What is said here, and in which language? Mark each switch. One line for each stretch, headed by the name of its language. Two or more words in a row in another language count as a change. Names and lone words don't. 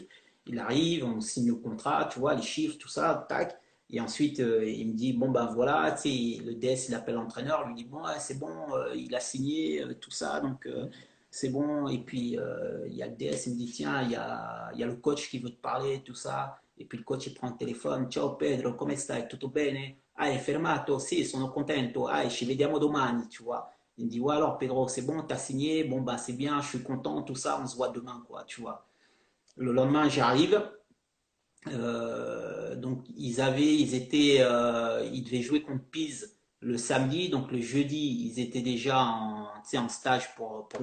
French: Il arrive, on signe le contrat, tu vois, les chiffres, tout ça, tac. Et ensuite, il me dit, bon, ben voilà, tu sais, le DS, il appelle l'entraîneur, lui dit, bon, ouais, c'est bon, il a signé, tout ça, donc c'est bon. Et puis, il y a le DS, il me dit, tiens, il y a le coach qui veut te parler, tout ça. Et puis le coach, il prend le téléphone,
Italian: ciao Pedro, come stai? Tutto bene? Ah, è fermato? Sì, sono contento. Ah, ci vediamo domani,
French: tu vois. Il me dit, ouais, alors Pedro, c'est bon, t'as signé, bon, bah, c'est bien, je suis content, tout ça, on se voit demain, quoi, tu vois. Le lendemain, j'arrive. Donc, ils devaient jouer contre Pise le samedi. Donc, le jeudi, ils étaient déjà en stage pour